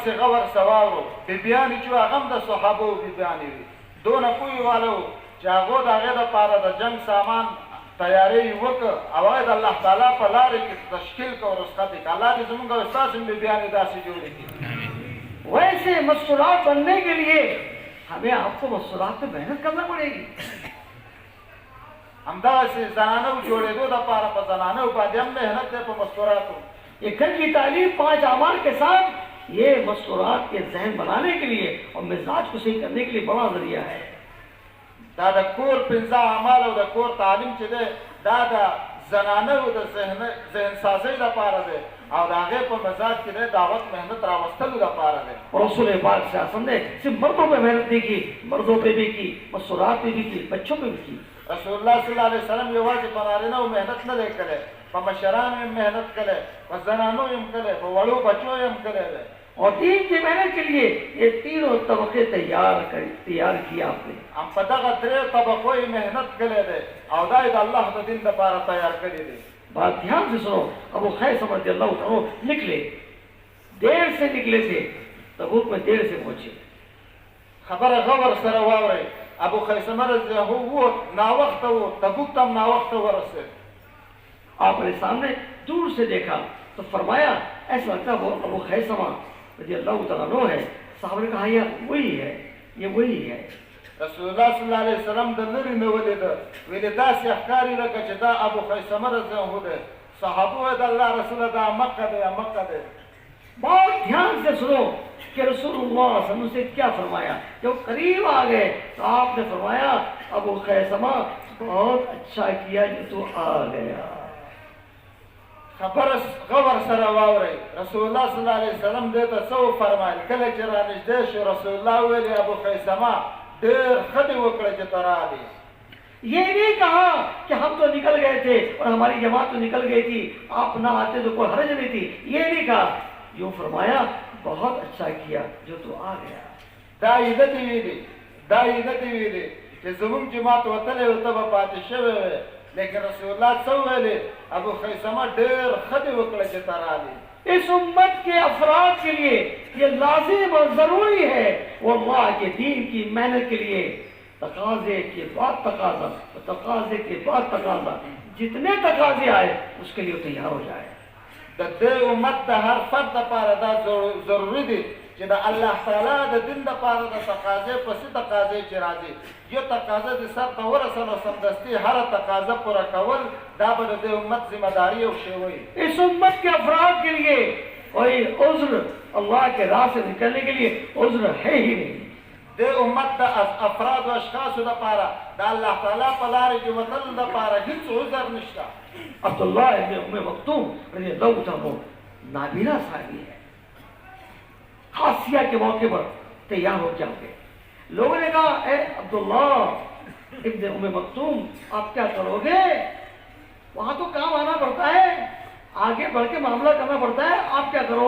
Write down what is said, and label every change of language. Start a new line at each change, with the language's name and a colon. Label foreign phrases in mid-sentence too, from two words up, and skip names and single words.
Pashto: پس غور سواورو بیبیانی چې هغه هم د صحابو بیبیانې وي دونه پوی والو چې هغو د هغې دپاره د جنګ سامان تیاری وکړه او هغه د الله تعالی په لارې کې تشکیل کړه او رسخت یې کړه الله دې زمونږ او ستاسو هم بیبیانې داسې جوړې کړي
Urdu: ویسے مستورات بننے کے لیے ہمیں آپ کو مستورات پہ محنت کرنا پڑے گی
Pashto: همداسې زنانو جوړېدو دپاره په زنانو باندې هم محنت دی په مستوراتو
Urdu: یہ گھر کی تعلیم 5 اعمال کے ساتھ یہ مستورات کے ذہن بنانے کے لیے اور مزاج کو صحیح کرنے کے لیے بڑا ذریعہ ہے
Pashto: دا د کور 5 اعمال او د کور تعلیم چې دی دا د زنانو د ذهن سازۍ لپاره دی او د هغې په مزاج کې دی دعوت محنت راوستلو لپاره دی
Urdu: رسول پاک صلی اللہ علیہ وسلم نے صرف مردوں پہ محنت نہیں کی مردوں پہ بھی کی مستورات پہ بھی کی بچوں پہ بھی کی
Pashto: رسول الله صلی الله علیه وسلم یوازې په نارینهو محنت نه دی کړی په مشرانو یې محنت کړی په زنانو یې هم کړی په وړو بچو یې هم کړی دی
Urdu: اور دین کی محنت کے لیے یہ تینوں طبقے تیار کیا آپ نے
Pashto: هم په دغه 3 طبقو یې محنت کړی دی او دا یې د الله د دین لپاره تیار کړی دی
Urdu: بات دھیان سے سنو ابو خیثمہ رضی اللہ عنہ نکلے دیر سے نکلے تھے تبوک میں دیر سے پہنچے
Pashto: خبره غور سره واورئ ابو خیثمہ رضی اللہ عنہ ناوخت و تبوک تم ناوخت ورسید
Urdu: آپ نے سامنے دور سے دیکھا تو فرمایا ایسا لگتا وہ ابو خیثمہ رضی اللہ تعالیٰ عنہ ہے صحابہ نے کہا یہ وہی ہے
Pashto: رسول الله صلی الله علیه وسلم د لرې نه ولیده ویلې داسې ښکاري لکه چې دا ابو خیثمه رضی الله عنه دی صحابه ویل د الله رسوله دا مکه دی
Urdu: بہت دھیان سے سنو کہ رسول اللہ صلی اللہ علیہ وسلم سے کیا فرمایا جب قریب آ گئے تو آپ نے فرمایا ابو خیثمہ بہت اچھا کیا جو تو آ گیا
Pashto: خبر غور سره واورئ رسول الله صلی الله علیه وسلم دې ته څه وفرمایل کله چې رانږدې شو رسول الله ویلې ابو خیثمه ډېر ښه دې وکړه چې ته راغلې
Urdu: یہ نہیں کہا کہ ہم تو نکل گئے تھے اور ہماری جماعت تو نکل گئی تھی آپ نہ آتے تو کوئی حرج نہیں تھی یہ نہیں کہا یوں فرمایا بہت اچھا کیا جو تو آ گیا
Pashto: دا یې نه دې ویلې چې زموږ جماعت وتلی و ته به پاتې شوی وې لیکن رسول الله څه ویلې ابو خیثمه ډېر ښه دې وکړه چې ته راغلې
Urdu: اس امت کے افراد کے لیے یہ لازم اور ضروری ہے وہ اللہ کے دین کی محنت کے لیے تقاضے کے بعد تقاضا جتنے تقاضے آئے اس کے لیے تیار ہو جائے
Pashto: د دې امت د هر فرد لپاره دا ضروري دي چې د الله تعالی د دین لپاره د تقاضې پسې تقاضې چې راځي یو تقاضا د سر ته ورسنو سمدستي هر تقاضا پوره کول دا به د دې امت ذمہ داری او شی وي
Urdu: اس امت کے افراد کے لیے کوئی عذر اللہ کے راہ سے نکلنے کے لیے عذر ہے ہی نہیں
Pashto: د امت د افراد او اشخاص لپاره د الله تعالی په لارې کې وتل لپاره هیڅ عذر نشته
Urdu: عبداللہ ابن ام مکتوم رضی اللہ عنہ نابینا صحابی ہے خاصیہ کے موقع پر تیار ہو کیا ہوگے لوگوں نے کہا اے عبداللہ ابن ام مکتوم آپ کیا کرو گے وہاں تو کام آنا پڑتا ہے آگے بڑھ کے معاملہ کرنا پڑتا ہے آپ کیا کرو